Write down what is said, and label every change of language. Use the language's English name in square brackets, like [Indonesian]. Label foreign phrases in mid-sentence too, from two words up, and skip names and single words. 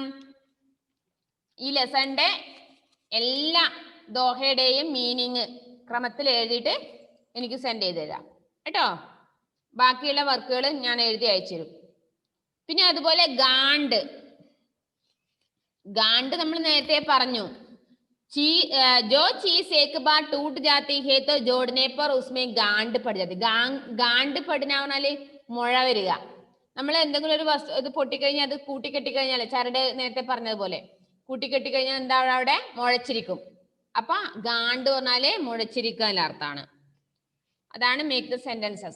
[Malayalam] ഈ ലെസന്റെ എല്ലാ ദോഹയുടെയും മീനിങ് ക്രമത്തിൽ എഴുതിയിട്ട് എനിക്ക് സെൻഡ് ചെയ്ത് തരാം കേട്ടോ. ബാക്കിയുള്ള വർക്കുകൾ ഞാൻ എഴുതി അയച്ചു തരും. പിന്നെ അതുപോലെ ഗാണ്ട്. ഗാണ്ട് നമ്മൾ നേരത്തെ പറഞ്ഞു. [Hindi] जो चीज एक बार टूट जाती है तो जोड़ने पर उसमें गांड पड़ जाती. [Malayalam] ഗാണ്ട് പടുന്ന പറഞ്ഞാല് മുഴ വരിക. നമ്മൾ എന്തെങ്കിലും ഒരു വസ്തു ഇത് പൊട്ടിക്കഴിഞ്ഞാൽ അത് കൂട്ടിക്കെട്ടിക്കഴിഞ്ഞാൽ ചരട് നേരത്തെ പറഞ്ഞതുപോലെ കൂട്ടിക്കെട്ടിക്കഴിഞ്ഞാൽ എന്താ അവിടെ മുഴച്ചിരിക്കും. അപ്പൊ ഗാണ്ട് പറഞ്ഞാല് മുഴച്ചിരിക്കുക അർത്ഥമാണ്. അതാണ് [English] make the sentences.